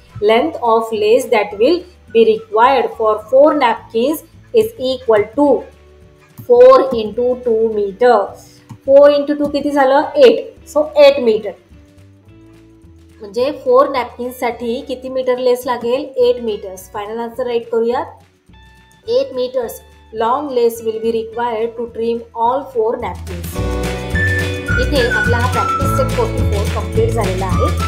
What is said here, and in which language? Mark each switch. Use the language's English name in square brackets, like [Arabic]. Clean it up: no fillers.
[English] Length of lace that will be required for 4 napkins is equal to 4 into 2 metre. [Marathi] 4 into 2 किती झालं 8. So 8 metre. म्हणजे 4 नॅपकिन्ससाठी किती metre लेस लागेल 8 metres. Final answer right करूयात. [English] 8 metres long lace will be required to trim all 4 napkins. [Marathi] इथे आपला हा practice set 44 complete झालेला आहे.